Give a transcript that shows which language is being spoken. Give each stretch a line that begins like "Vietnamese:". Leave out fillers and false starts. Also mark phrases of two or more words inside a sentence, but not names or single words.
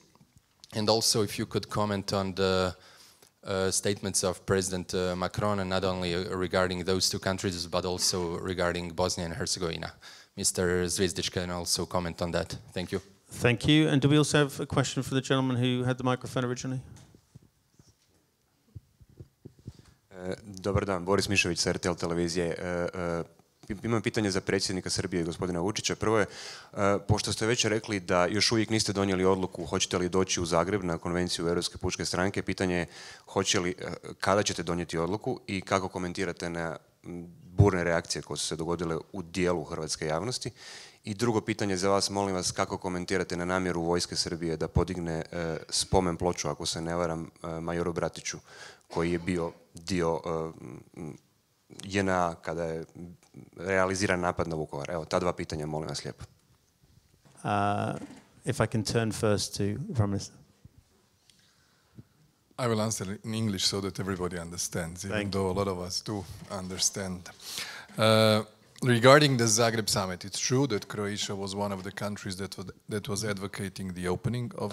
English: And also if you could comment on the statements of President Macron, and not only regarding those two countries, but also regarding Bosnia and Herzegovina. Mr. Zvizdic can also comment on that. Thank you. Thank you. And do we also have a question for the gentleman who had the microphone originally?
Croatian: Dobar dan, Boris Mišović sa RTL televizije. Imam pitanje za predsjednika Srbije, gospodina Vučića. Prvo je, pošto ste već rekli da još uvijek niste donijeli odluku hoćete li doći u Zagreb na konvenciju Europske pučke stranke, pitanje je kada ćete donijeti odluku i kako komentirate na burne reakcije koje su se dogodile u dijelu hrvatske javnosti. I drugo pitanje za vas, molim vas, kako komentirate na namjeru vojske Srbije da podigne spomen ploču, ako se ne varam, majoru Bratiću, koji je bio dio JNA kada je realiziran napad na Vukovar. Evo, ta dva pitanja, molim vas lijepo.
English: If I can turn first to Prime Minister. I will answer in English so that everybody understands, even though a lot of us do understand. Regarding the Zagreb summit, it's true that Croatia was one of the countries that was advocating the opening of